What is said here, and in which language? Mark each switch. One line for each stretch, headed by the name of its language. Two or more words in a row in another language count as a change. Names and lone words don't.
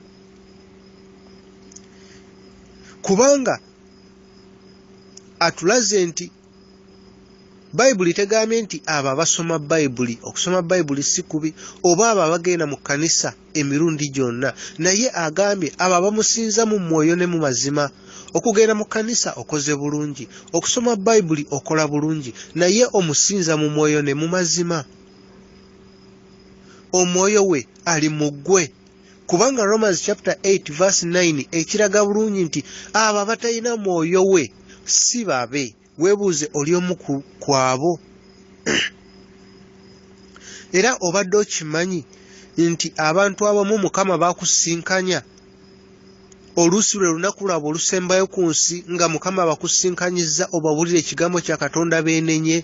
Ganda: kubanga atulaze nti Bayibuli tegambye nti abo abasoma Bayibuli okusoma Bayibuli si kubi oba abo abagenda mu kkanisa emirundi gyonna naye agambye abo abamusinza mu mwoyo ne mu mazima okugenda mu kkanisa okoze bulungi, okusoma Bayibuli okola bulungi, naye omusinza mu mwoyo ne mu mazima. Omwoyo we ali mu ggwe. Kubanga
English: Romans chapter 8 verse 9
Ganda: ekiraga bulungi nti abo abatalina mwoyo we si babe. Weebuuze oli omu ku abo. Era obadde okimanyi nti abantu abamu Mukama bakusinkanya oluusi lwe lunaku lwabwe olusembayo ku nsi nga Mukama bakusinkanyizza obabulira ekigambo kya Katonda beenenye.